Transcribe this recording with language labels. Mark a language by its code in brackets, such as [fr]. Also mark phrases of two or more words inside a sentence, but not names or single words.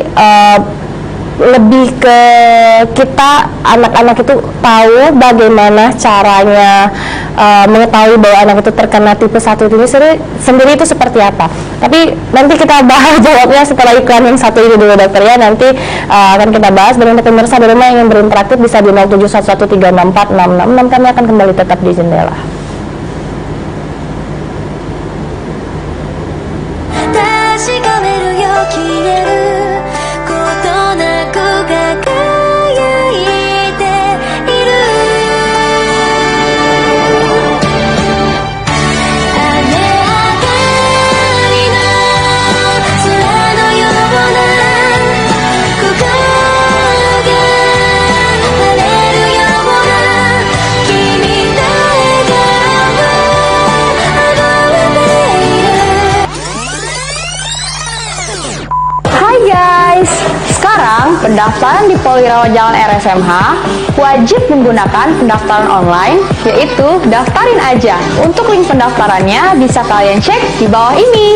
[id] Nah tapi lebih ke kita anak-anak itu tahu bagaimana caranya mengetahui bahwa anak itu terkena tipe 1 ini sendiri itu seperti apa. Tapi nanti kita bahas jawabnya setelah iklan yang satu ini dulu dokter ya. Nanti akan kita bahas. Dan untuk pemirsa di rumah yang ingin berinteraktif bisa di 0711366666. Kami akan kembali tetap di Jendela. [ja] 確かめるよ消えることなく輝いている雨上がりの空のような心が晴れるような君の笑顔は溢れている [id] Hai guys, sekarang pendaftaran di Polwirawan Jalan RSMH wajib menggunakan pendaftaran online, yaitu daftarin aja. Untuk link pendaftarannya bisa kalian cek di bawah ini.